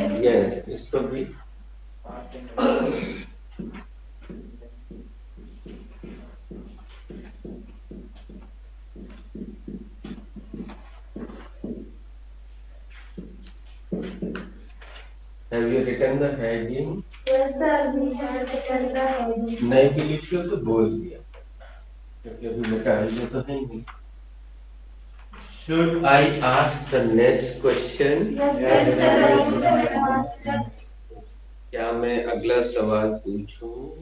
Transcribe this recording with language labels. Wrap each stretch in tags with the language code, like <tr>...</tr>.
<en>yes,</en> <hi>इसको भी</hi> <en>Have you written the heading? Yes, sir. We have written the heading.</en> <hi>नहीं भी लिखी हो तो बोल दिया, क्योंकि अभी निकालने तो है नहीं।</hi> <en>Should I ask the next question? Yes, sir.</en> <hi>क्या मैं अगला सवाल पूछूं?</hi>